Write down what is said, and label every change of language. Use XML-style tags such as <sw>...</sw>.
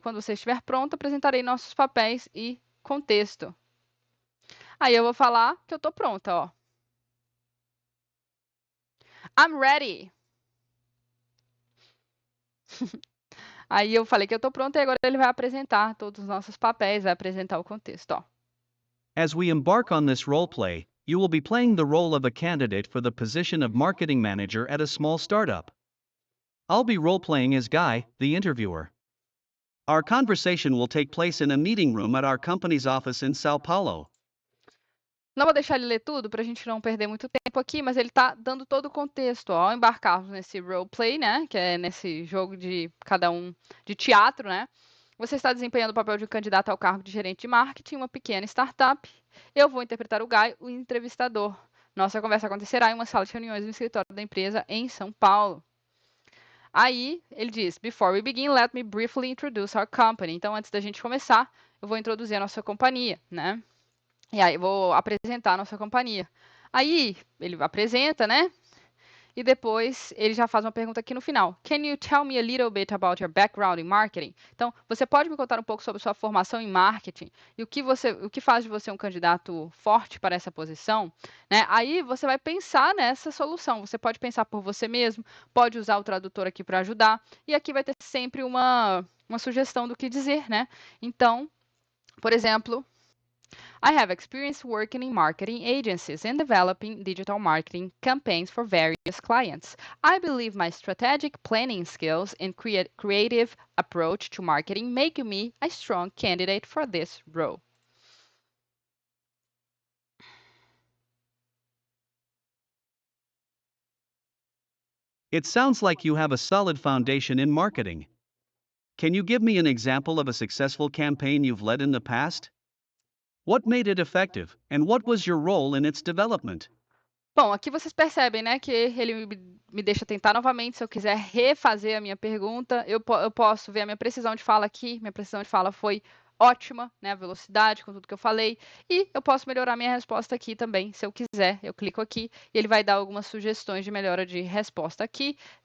<pt>Quando você estiver pronto, apresentarei nossos papéis e contexto. Aí eu vou falar que eu tô pronta, ó.</pt> <en>I'm ready.</en> <pt>Aí eu falei que eu tô pronta e agora ele vai apresentar todos os nossos papéis, vai apresentar o contexto, ó.</pt> <en>As we embark on this role play, you will be playing the role of a candidate for the position of marketing manager at a small startup. I'll be role playing as Guy, the interviewer. Our conversation will take place in a meeting room at our company's office in Sao Paulo.</en> <pt>Não vou deixar ele ler tudo para a gente não perder muito tempo aqui, mas ele está dando todo o contexto. Ó, ao embarcarmos nesse roleplay, né, que é nesse jogo de cada um de teatro, né, você está desempenhando o papel de um candidato ao cargo de gerente de marketing em uma pequena startup. Eu vou interpretar o Guy, o entrevistador. Nossa conversa acontecerá em uma sala de reuniões no escritório da empresa em São Paulo. Aí ele diz:</pt> <en>Before we begin, let me briefly introduce our company.</en> <pt>Então, antes da gente começar, eu vou introduzir a nossa companhia, né? E aí eu vou apresentar a nossa companhia. Aí ele apresenta, né? E depois ele já faz uma pergunta aqui no final.</pt> <en>Can you tell me a little bit about your background in marketing?</en> <pt>Então, você pode me contar um pouco sobre sua formação em marketing e o que faz de você um candidato forte para essa posição, né? Aí você vai pensar nessa solução. Você pode pensar por você mesmo, pode usar o tradutor aqui para ajudar e aqui vai ter sempre uma sugestão do que dizer, né? Então, por exemplo,</pt> <en>I have experience working in marketing agencies and developing digital marketing campaigns for various clients. I believe my strategic planning skills and creative approach to marketing make me a strong candidate for this role. It sounds like you have a solid foundation in marketing. Can you give me an example of a successful campaign you've led in the past? What made it effective, and what was your role in its development?</en> <pt>Bom, aqui vocês percebem, né, que ele me deixa tentar novamente. Se eu quiser refazer a minha pergunta, eu posso ver a minha precisão de fala aqui. Minha precisão de fala foi ótima, né, a velocidade com tudo que eu falei. E eu posso melhorar minha resposta aqui também, se eu quiser. Eu clico aqui e ele vai dar algumas sugestões de melhora de resposta aqui.</pt>